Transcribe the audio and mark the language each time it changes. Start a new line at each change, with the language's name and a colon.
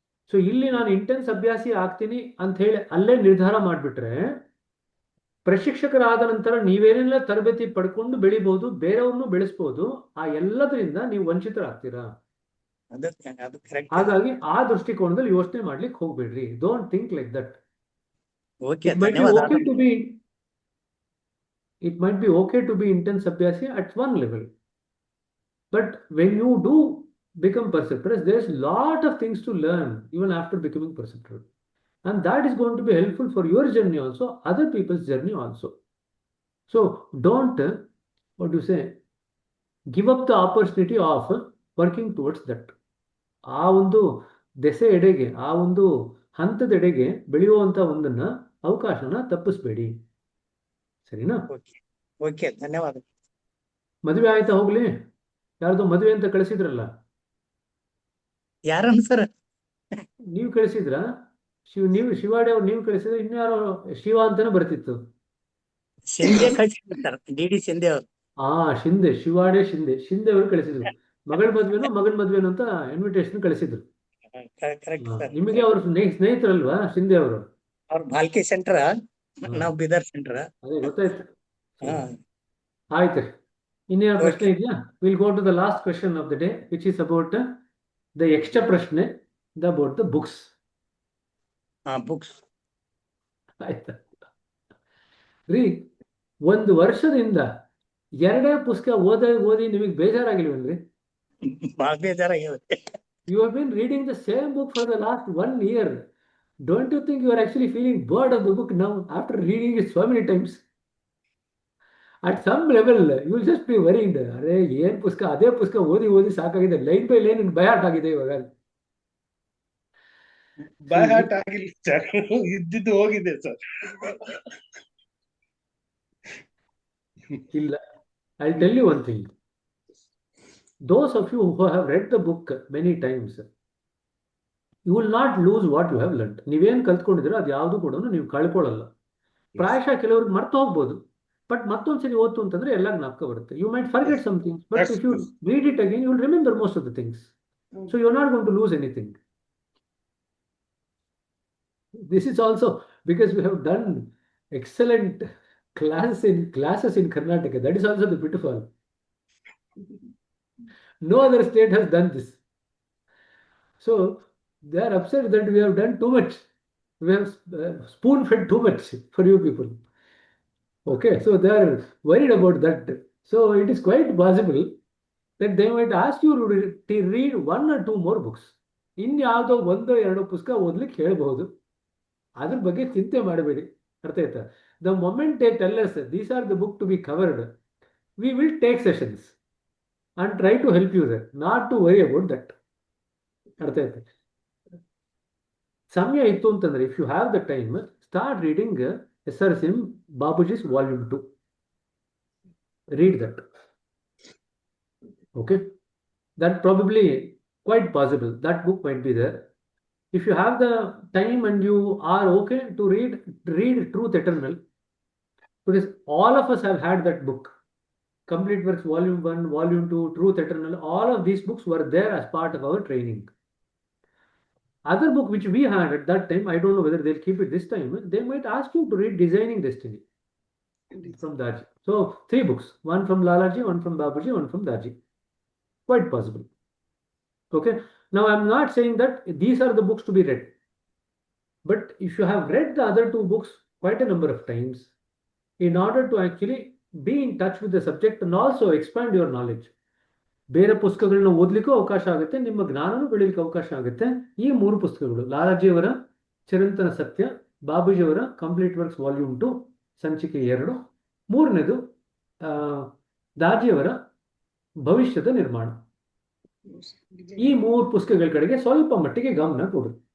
Kannada: So ಇಲ್ಲಿ ನಾನು intense ಅಭ್ಯಾಸಿ ಆಗ್ತೀನಿ ಅಂತ ಹೇಳಿ ಅಲ್ಲೇ ನಿರ್ಧಾರ ಮಾಡಿಬಿಟ್ರೆ, ಪ್ರಶಿಕ್ಷಕರಾದ ನಂತರ ನೀವೇನೆಲ್ಲ ತರಬೇತಿ ಪಡ್ಕೊಂಡು ಬೆಳಿಬಹುದು, ಬೇರೆಯವ್ರನ್ನು ಬೆಳೆಸ್ಬೋದು, ಆ ಎಲ್ಲದರಿಂದ ನೀವು ವಂಚಿತರಾಗ್ತೀರಾ. ಅದು ಕರೆಕ್ಟ್. ಹಾಗಾಗಿ ಆ ದೃಷ್ಟಿಕೋನದಲ್ಲಿ ಯೋಚನೆ ಮಾಡ್ಲಿಕ್ಕೆ ಹೋಗ್ಬೇಡ್ರಿ.
English: Don't think like that. Okay, It might be
Kannada: ಧನ್ಯವಾದ.
English: okay to be it might be okay to be intense abhyasi at one level, but when you do become perceptress, there's lot of things to learn even after becoming perceptor, and that is going to be helpful for your journey also, other people's journey also. So don't what do you say, give up the opportunity of working towards that.
Kannada: ಆ ಒಂದು ದೆಸೆ ಎಡೆಗೆ, ಆ ಒಂದು ಹಂತದೆಡೆಗೆ ಬೆಳೆಯುವಂತ ಒಂದನ್ನ ಅವಕಾಶನ ತಪ್ಪಿಸ್ಬೇಡಿ. ಸರಿನಾ? Okay, ಧನ್ಯವಾದ. ಮದುವೆ ಆಯ್ತಾ? ಹೋಗ್ಲಿ, ಯಾರ್ದೋ ಮದುವೆ ಅಂತ ಕಳಿಸಿದ್ರಲ್ಲ, ಯಾರನ್ನ ಸರ್? ನೀವು ಕಳಿಸಿದ್ರ? ನೀವು ಶಿವಾಡಿ ಅವ್ರು ನೀವು ಕಳಿಸಿದ್ರೆ ಇನ್ಯಾರೋ ಶಿವ ಅಂತಾನೆ ಬರ್ತಿತ್ತು. ಶಿಂದೆ ಕಳಿಸಿದ್ರು ಸರ್, ಡಿ ಶಿಂದೆ ಅವರು. ಶಿಂದೆ, ಶಿವಾಡೆ ಶಿಂದೆ ಅವರು ಕಳಿಸಿದ್ರು. ಮಗಳ ಮದ್ವೆನೋ ಮಗನ ಮದ್ವೆನೋ ಅಂತ ಇನ್ವಿಟೇಷನ್ ಕಳಿಸಿದ್ರು. Correct sir. ನಿಮಗೆ ಅವ್ರ ಸ್ನೇಹಿತರಲ್ವಾ ಶಿಂದೆ ಅವರು? ಅವ್ರ ಭಾಲ್ಕಿ ಸೆಂಟರ್, ನಾವು ಬೀದರ್ ಸೆಂಟರ್. ಅದೇ ಗೊತ್ತಾಯ್ತು. ಆಯ್ತು, ಇನ್ನೇನು ಪ್ರಶ್ನೆ ಇದೆಯಾ?
English: Will go to the last question of the day, which is about the extra ಪ್ರಶ್ನೆ about the books. Books
Kannada: ಆಯ್ತಾ ರೀ? ಒಂದು ವರ್ಷದಿಂದ 2 ಪುಸ್ತಕ ಓದಿ ನಿಮಗೆ ಬೇಜಾರಾಗಿಲ್ವೇನ್ರಿ? ಬಹಳ ಬೇಜಾರಾಗಿದೆ.
English: You have been reading the same book for the last 1 year. Don't you think you are actually feeling bored of the book now after reading it so many times? At some level, you will just be worried.
Kannada: ಅರೆ ಏನ್ ಪುಸ್ತಕ, ಅದೇ ಪುಸ್ತಕ ಓದಿ ಸಾಕಾಗಿದೆ,
English: line by line by heart
Kannada: ಆಗಿದೆ ಇವಾಗ.
English: by heart
Kannada: ಆಗಿಲ್ಲ ಸರ್, ಇದ್ದಿದ್ದು ಹೋಗಿದೆ ಸರ್. ಇಲ್ಲ,
English: I'll tell you one thing. Those of you who have read the book many times, you will not lose what you have learned.
Kannada: ನೀವೇನು ಕಲ್ತ್ಕೊಂಡಿದ್ರೆ ಅದು ಯಾವುದು ಕೂಡ ನೀವು ಕಳ್ಕೊಳ್ಳಲ್ಲ. ಪ್ರಾಯಶಃ ಕೆಲವ್ರಿಗೆ ಮರ್ತು ಹೋಗ್ಬೋದು, ಬಟ್ ಮತ್ತೊಂದ್ಸರಿ ಓದ್ತು ಅಂತಂದ್ರೆ ಎಲ್ಲ ಜ್ಞಾಪಕ ಬರುತ್ತೆ.
English: You might forget something, but if you read it again you will remember most of the things. So you are not going to lose anything. This is also because we have done excellent classes in Karnataka. That is also the pitfall. No other state has done this. So they are upset that we have done too much. We have spoon-fed too much for you people. Okay, so they are worried about that. So it is quite possible that they might ask you to read 1 or 2 more books.
Kannada: ಇನ್ಯಾವುದೋ 1-2 ಪುಸ್ತಕ ಓದ್ಲಿಕ್ಕೆ ಹೇಳ್ಬಹುದು. ಅದ್ರ ಬಗ್ಗೆ ಚಿಂತೆ ಮಾಡಬೇಡಿ. ಅರ್ಥ ಆಯ್ತಾ?
English: The moment they tell us these are the book to be covered, we will take sessions and try to help you there, not to worry about that.
Kannada: ಅರ್ಥ ಆಯ್ತಾ? ಸಮಯ ಇತ್ತು ಅಂತಂದ್ರೆ,
English: If you have the time, start reading SRSM Babuji's Volume 2. Read that. Okay, that probably quite possible. That book might be there. If you have the time and you are okay to read Truth Eternal, because all of us have had that book. Complete Works Volume 1, Volume 2, Truth Eternal, all of these books were there as part of our training. Other book which we had at that time, I don't know whether they'll keep it this time, they might ask you to read Designing Destiny from Daji. So 3 books, one from Lalaji, one from Babuji, one from Daji. Quite possible. Okay, now I'm not saying that these are the books to be read, but if you have read the other 2 books quite a number of times, in order to actually be in touch with the subject and also expand your knowledge,
Kannada: ಬೇರೆ ಪುಸ್ತಕಗಳನ್ನ ಓದ್ಲಿಕ್ಕೂ ಅವಕಾಶ ಆಗುತ್ತೆ,
English: ನಿಮ್ಮ ಜ್ಞಾನನೂ ಬೆಳೀಲಿಕ್ಕೆ ಅವಕಾಶ ಆಗುತ್ತೆ.
Kannada: ಈ 3 ಪುಸ್ತಕಗಳು, ಲಾಲಾಜಿಯವರ ಚಿರಂತನ ಸತ್ಯ, ಬಾಬುಜಿಯವರ ಕಂಪ್ಲೀಟ್ ವರ್ಕ್ಸ್ ವಾಲ್ಯೂಮ್ 2 ಸಂಚಿಕೆ 2, ಮೂರನೇದು ದಾಜಿಯವರ ಭವಿಷ್ಯದ ನಿರ್ಮಾಣ. ಈ 3 ಪುಸ್ತಕಗಳ ಕಡೆಗೆ ಸ್ವಲ್ಪ ಮಟ್ಟಿಗೆ ಗಮನ ಕೊಡು.